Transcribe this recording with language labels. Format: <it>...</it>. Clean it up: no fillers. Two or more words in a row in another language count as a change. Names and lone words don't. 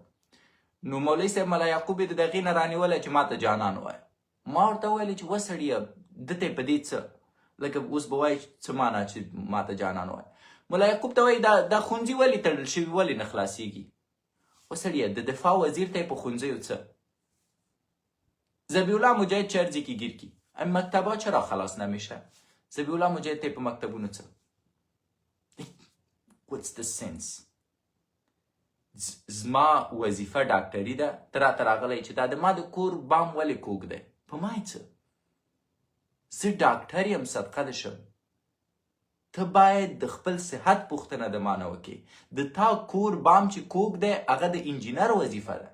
<ps>نو مولوي صاحب ملا یعقوب یې د دغې نه رانیولی چې ما ته جانان ووایه. ما ورته وویلې چې وسړیه ده ته یې په دې څه؟ لکه اوس به وایي څه معنا چې ماته جانان وایي. ملا یعقوب ته وایي دا ښوونځي ولې تړل شوي ولې نه خلاصېږي؟ وسړیه د دفاع وزیر ته یې په ښوونځیو څه ذبیح الله مجاهد</ps> <fa>چه ارزی که گیر کی این مکتبا چرا خلاص نمیشه؟</fa> <ps>ذبیح الله مجاهد ته په مکتبونو څه</ps> <en>what's the sense؟</en> <ps>زما وظیفه ډاکټري ده، ته راته راغلی چې دا د ما د کور بام ولې کوږ دی؟ په ما یې څه؟ زه ډاکټر یم صدقه دې شم. ته باید د خپل صحت پوښتنه د ما نه وکړې. د تا کور بام چې کوږ دی هغه د انجینر وظیفه ده.</ps>